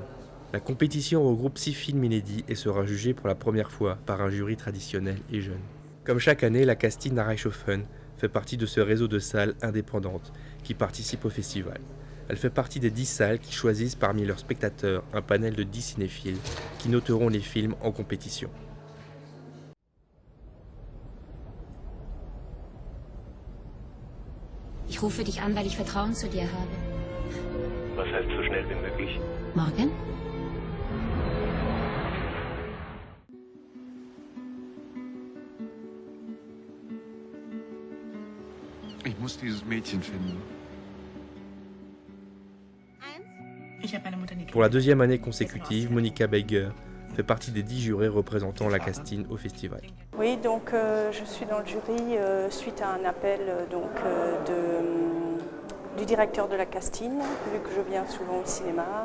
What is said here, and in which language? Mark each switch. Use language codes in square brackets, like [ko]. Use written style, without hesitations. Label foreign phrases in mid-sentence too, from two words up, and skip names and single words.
[fr] La compétition regroupe 6 films inédits et sera jugée pour la première fois par un jury traditionnel et jeune. Comme chaque année, la Castine à Reichshofen fait partie de ce réseau de salles indépendantes qui participent au festival. Elle fait partie des 10 salles qui choisissent parmi leurs spectateurs un panel de 10 cinéphiles qui noteront les films en compétition. [de] Ich rufe dich an, weil ich Vertrauen zu dir habe. Was heißt so schnell wie möglich? Morgen? Ich muss dieses Mädchen finden. [fr] Pour la 2e année consécutive, Monika Beiger fait partie des 10 jurés représentant la Castine au festival. Oui, donc je suis dans le jury suite à un appel du directeur de la Castine, vu que je viens souvent au cinéma.